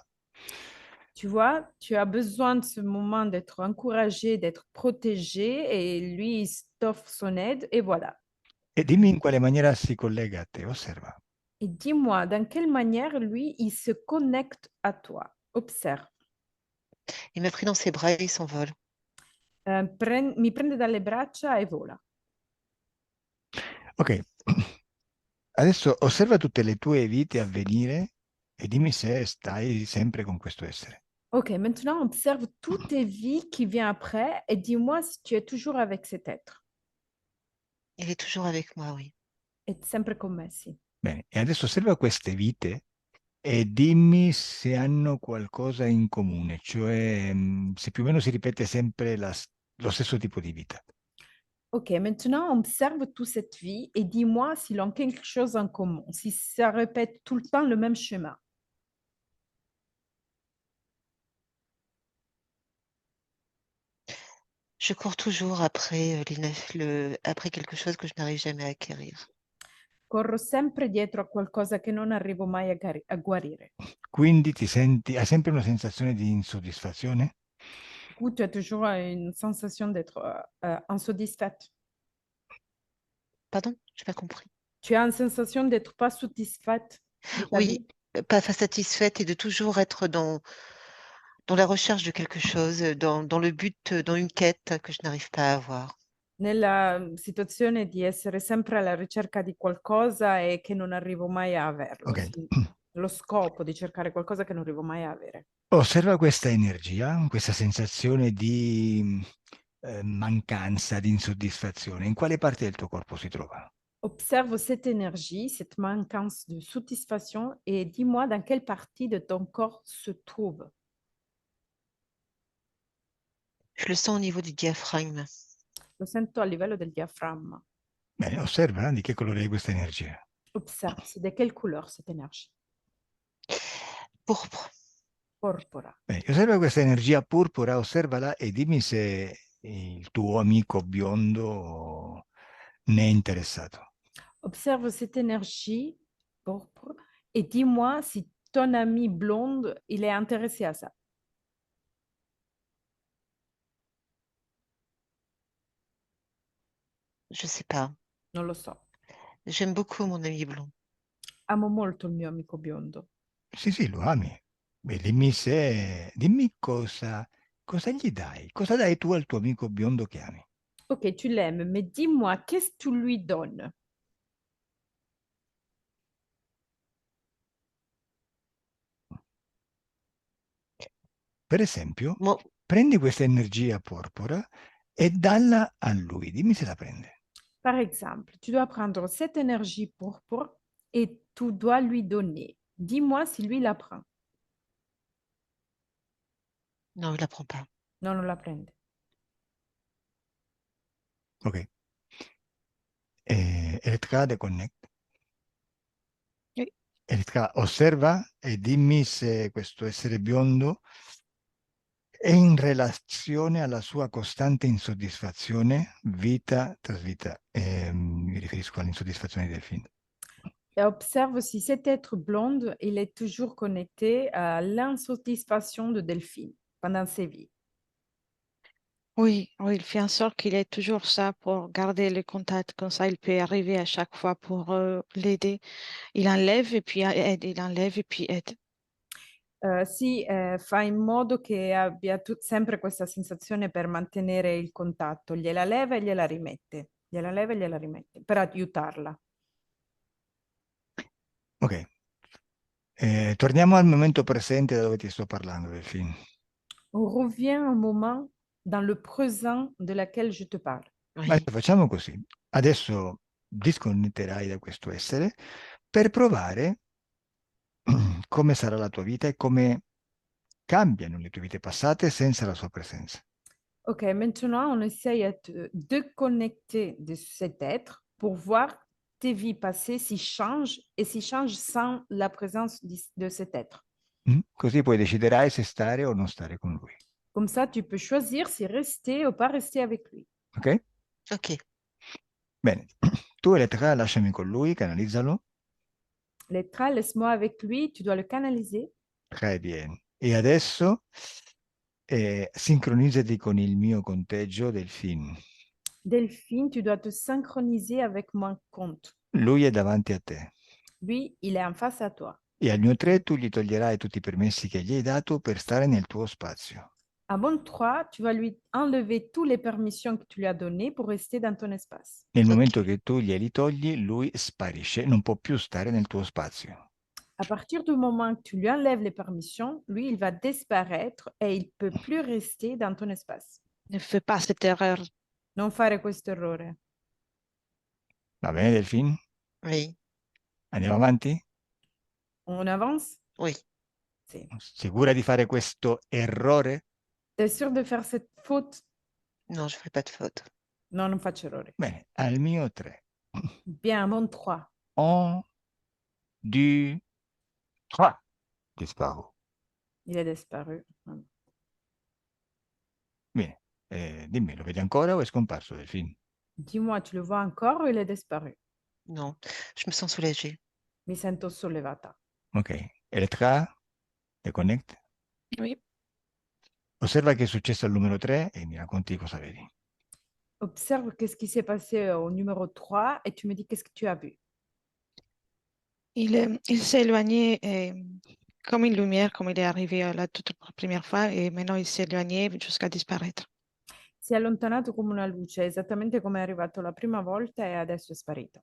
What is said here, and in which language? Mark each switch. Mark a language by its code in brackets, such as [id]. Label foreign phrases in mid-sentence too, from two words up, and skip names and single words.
[fr] Tu vois, tu as besoin de ce moment d'être encouragé, d'être protégé et lui, il t'offre son aide et voilà. [it] E dimmi in quale maniera si collega a te, osserva. [fr] Et dis-moi, dans quelle manière lui, il se connecte à toi? Observe. Il m'a pris dans ses bras et il s'envole. [it] Mi prende dalle braccia e vola. Ok, adesso osserva tutte le tue vite a venire e dimmi se stai sempre con questo essere. [fr] Ok, maintenant observe toutes tes vies qui viennent après et dis-moi si tu es toujours avec cet être. Il est toujours avec moi, oui. [it] È sempre con me, sì. Bene, e adesso osserva queste vite e dimmi se hanno qualcosa in comune, cioè se più o meno si ripete sempre lo stesso tipo di vita. [fr] Ok, maintenant observe toute cette vie et dis-moi s'ils ont quelque chose en commun, si ça répète tout le temps le même schéma. Je cours toujours après, après quelque chose que je n'arrive jamais à acquérir. [it] Corro sempre dietro a qualcosa che non arrivo mai a guarire. Quindi hai sempre una sensazione di insoddisfazione? [fr] Du coup, tu as toujours une sensation d'être insatisfaite. Pardon? Je n'ai pas compris. Tu as une sensation d'être pas satisfaite de ta Oui, vie? pas satisfaite et de toujours être dans la recherche de quelque chose, dans le but, dans une quête que je n'arrive pas à avoir. [it] Nella situazione di essere sempre alla ricerca di qualcosa e che non arrivo mai a averlo. Ok. Sì. Lo scopo di cercare qualcosa che non arrivo mai a avere. Osserva questa energia, questa sensazione di mancanza, di insoddisfazione. In quale parte del tuo corpo si trova? [fr] Observe cette énergie, cette manquance de satisfaction et dis-moi dans quelle partie de ton corps se trouve. Je le sens au niveau du diaphragme. [it] Lo sento a livello del diaframma. Bene, osserva di che colore è questa energia. [fr] Observe, c'est de quelle couleur cette énergie? Pourpre. [it] Porpora. Bene, osserva questa energia purpura, osservala e dimmi se il tuo amico biondo ne è interessato. [fr] Observe cette énergie pourpre et dis-moi si ton ami blonde, il est intéressé à ça. Je sais pas. [it] Non lo so. [fr] J'aime beaucoup mon ami blond. [it] Amo molto il mio amico biondo. Sì, sì, lo ami. Beh, dimmi cosa gli dai. Cosa dai tu al tuo amico biondo che ami? [fr] Ok, tu l'aimes, mais dis-moi, qu'est-ce que tu lui donnes? [it] Per esempio, [fr] Moi, [it] prendi questa energia porpora e dalla a lui. Dimmi se la prende. [fr] Par exemple, tu dois prendre cette énergie pourpre et tu dois lui donner. Dis-moi si lui la prend. non, il la prend pas. [it] Non, non la prende. Ok. Elettra, deconnect. [fr] Oui. [it] Elettra, osserva e dimmi se questo essere biondo è in relazione alla sua costante insoddisfazione, vita tras vita. Mi riferisco all'insoddisfazione del film. [fr] Et observe si cet être blonde, il est toujours connecté à l'insatisfaction de Delphine pendant ses vies. Oui, oui, il fait en sorte qu'il ait toujours ça pour garder le contact. Comme ça, il peut arriver à chaque fois pour l'aider. Il enlève et puis aide, il enlève et puis aide. [it] Sì, fa in modo che abbia sempre questa sensazione per mantenere il contatto. Gliela leva e gliela rimette. Gliela leva e gliela rimette per aiutarla. Ok. Torniamo al momento presente da dove ti sto parlando del film. [fr] On revient un moment dans le présent de laquelle je te parle. [it] Ma [fr] Oui. [it] facciamo così. Adesso disconnetterai da questo essere per provare come sarà la tua vita e come cambiano le tue vite passate senza la sua presenza. [fr] Ok, maintenant on essaye à te déconnecter de cet être pour voir tes vies passées s'ils changent et s'ils changent sans la présence de cet être. [it] Così poi deciderai se stare o non stare con lui. [fr] Comme ça, tu peux choisir si rester ou pas rester avec lui. Ok? Ok. [it] Bene. Tu Elettra, lasciami con lui, canalizzalo. Letra, [fr] laisse-moi avec lui, tu dois le canaliser. Très bien. [it] E adesso sincronizzati con il mio conteggio del film. [fr] Delphine, tu dois te synchroniser avec mon compte. [it] Lui è davanti a te. [fr] Lui, il est en face à toi. [it] E al mio 3 tu gli toglierai tutti i permessi che gli hai dato per stare nel tuo spazio. [fr] À mon 3, tu vas lui enlever toutes les permissions que tu lui as données pour rester dans ton espace. [it] Nel [fr] Ok. [it] momento che tu glieli togli, lui sparisce, non può più stare nel tuo spazio. [fr] À partir du moment que tu lui enlèves les permissions, lui, il va disparaître et il ne peut plus rester dans ton espace. Ne fais pas cette erreur. [it] Non fare questo errore. Va bene, Delfin? [fr] Oui. [it] Andiamo avanti? [fr] On avance? Oui. [it] Sì. Sicura di fare questo errore? [fr] T'es sûr de faire cette faute? Non, je ne ferai pas de faute. [it] Non, non faccio errore. Bene, al mio 3. [fr] Bien, à mon 3. 1, 2, 3. Disparu. Il est disparu. [it] Bene, dimmi, lo vedi ancora o è scomparso Delfin? [fr] Dis-moi, tu le vois encore ou il est disparu? Non, je me sens soulagée. [it] Mi sento sollevata. Ok, Elettra, deconnect. [fr] Oui. [it] Osserva che è successo al numero 3 e mi racconti cosa vedi. [fr] Observe qu'est-ce qui s'est passé au numéro 3 et tu me dis qu'est-ce que tu as vu. Il s'est éloigné comme une lumière, comme il est arrivé la toute première fois, et maintenant il s'est éloigné jusqu'à disparaître. [it] Si è allontanato come una luce, esattamente come è arrivato la prima volta e adesso è sparito.